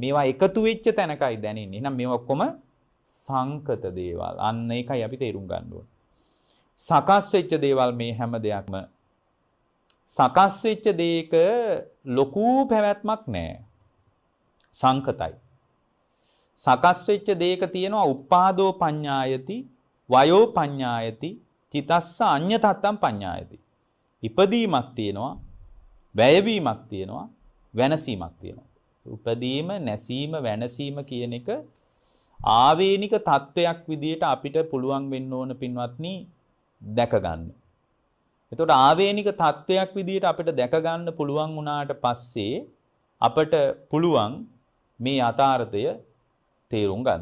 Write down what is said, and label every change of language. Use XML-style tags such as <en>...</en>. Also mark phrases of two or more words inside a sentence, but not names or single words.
<si>මේවා එකතු වෙච්ච තැනකයි දැනෙන්නේ. එහෙනම් මේවා ඔක්කොම සංකත දේවල්. අන්න ඒකයි අපි තේරුම් ගන්න ඕනේ. සකස් වෙච්ච දේවල් මේ හැම දෙයක්ම සකස් වෙච්ච දෙයක ලොකු පැවැත්මක් නෑ. සංකතයි. සකස් වෙච්ච දෙයක තියෙනවා</si> <pi>උපාදෝ පඤ්ඤායති, වයෝ පඤ්ඤායති, චිතස්ස අඤ්ඤතත්තම් පඤ්ඤායති.</pi> <si>ඉපදීමක් තියෙනවා, වැයවීමක් තියෙනවා, වෙනසීමක් තියෙනවා. උපදීම, නැසීම, වෙනසීම කියන එක ආවේනික තත්වයක් විදියට අපිට පුළුවන් වෙන්න ඕන පින්වත්නි දැක ගන්න. එතකොට ආවේනික තත්වයක් විදියට අපිට දැක ගන්න පුළුවන් වුණාට පස්සේ අපට පුළුවන් මේ යථාර්ථය තේරුම් ගන්න.</si>